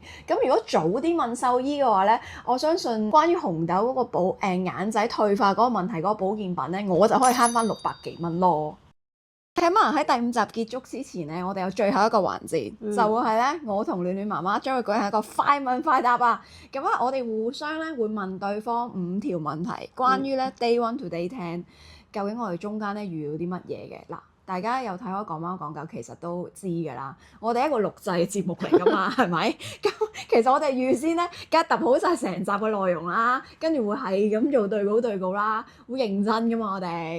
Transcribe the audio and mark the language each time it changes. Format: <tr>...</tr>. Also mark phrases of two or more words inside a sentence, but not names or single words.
<yue>咁如果早啲問獸醫嘅話咧，我相信關於紅豆嗰個眼仔退化嗰個問題嗰個保健品咧，我就可以慳翻600幾蚊咯。咁啊喺第5集結束之前咧，我哋有最後一個環節，就會係咧我同暖暖媽媽將會舉行一個快問快答啊！咁啊，我哋互相咧會問對方5條問題，關於咧</yue> <en>day 1 to day 10，</en> <yue>究竟我哋中間咧遇到啲乜嘢嘅嗱。大家有睇開講貓講狗，其實都知㗎啦。我哋一個錄製嘅節目嚟㗎嘛，係咪？咁其實我哋預先咧，梗係揼好晒成集嘅內容啦，跟住會係咁做對稿啦，會認真㗎嘛，我哋。</yue>